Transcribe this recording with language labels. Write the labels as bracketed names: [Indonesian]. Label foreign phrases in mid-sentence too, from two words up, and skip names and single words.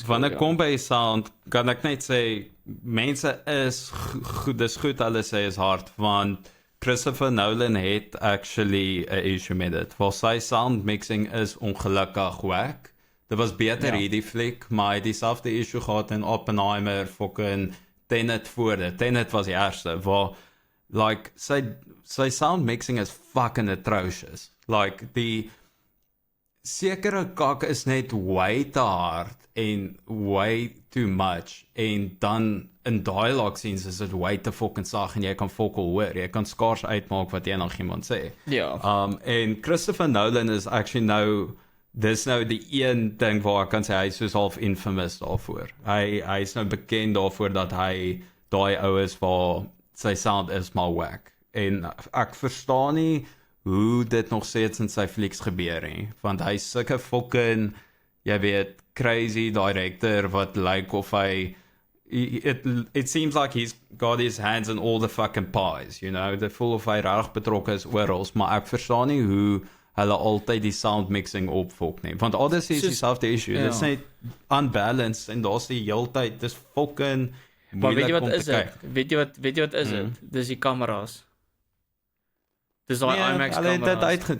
[Afrikaans] wanneer kom by sound, kan ek net sê mense is goed, dis goed hulle sê is hard, want Christopher Nolan het actually 'n issue met dit. Want sy [English] sound mixing [Afrikaans] is ongelukkig wack. Dit was beter hierdie fliek, maar hy het dieselfde issue gehad in Oppenheimer, fucking Tenet voor dit. Tenet was die eerste, waar like sy [English] sound mixing is fucking atrocious. [Afrikaans] Like die sekere kak is net way te hard en [English] way too much [Afrikaans] en dan in [English] dialogue scenes [Afrikaans] is dit way te fucking sag en jy kan fokol hoor. Jy kan skaars uitmaak wat enigiemand sê. Ja. En Christopher Nolan is actually nou dis nou die een ding waar ek kan sê hy is soos [English] half infamous [Afrikaans] daarvoor. Hy is nou bekend daarvoor dat hy daai ou is waar sy sound is maar wack. En ek verstaan nie hoe dit nog steeds in sy flieks gebeur nie, want hy is sulke fucking, jy weet, [English] crazy director [Afrikaans] wat lyk of hy [English] it seems like he's got his hands in all the fucking pies, you know, the full of [Afrikaans] hy reg betrokke is oral, maar ek verstaan nie hoe hulle altyd die [English] sound mixing [Afrikaans] opfok nie, want Odyssey is dieselfde issue, dit is net unbalanced en daar's die heeltyd, dis fucking maar weet jy wat is dit? Weet jy wat is dit? Dis die kameras. Dis daai IMAX kameras.